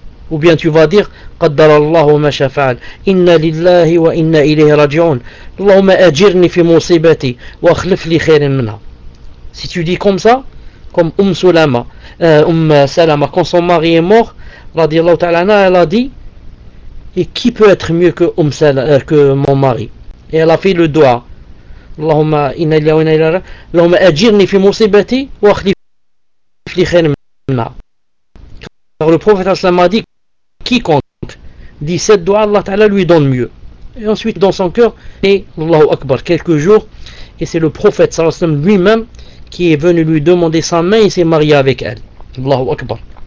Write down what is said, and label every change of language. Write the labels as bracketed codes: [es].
[fr] Ou bien tu vas dire, [ar] قدر الله ما شاء فعل إن لله وإنا إليه راجعون اللهم أجرني في مصيبتي وأخلف لي خير منها. [fr] Si tu dis comme ça, comme Salama, quand son mari est mort, [ar] رضي الله تعالى عنها, [fr] elle a dit, et qui peut être mieux que que mon mari? Et elle a fait le doigt, [ar] اللهم إنا لله وإنا إليه راجعون اللهم أجرني في مصيبتي وأخلف لي خير منها. [fr] Car le prophète صلى الله عليه وسلم a dit, quiconque dit cette doua, Allah Ta'ala lui donne mieux. Et ensuite, dans son cœur, et Allahu Akbar, quelques jours, et c'est le prophète sallallahu alayhi wa sallam lui-même qui est venu lui demander sa main et s'est marié avec elle. Allahu Akbar.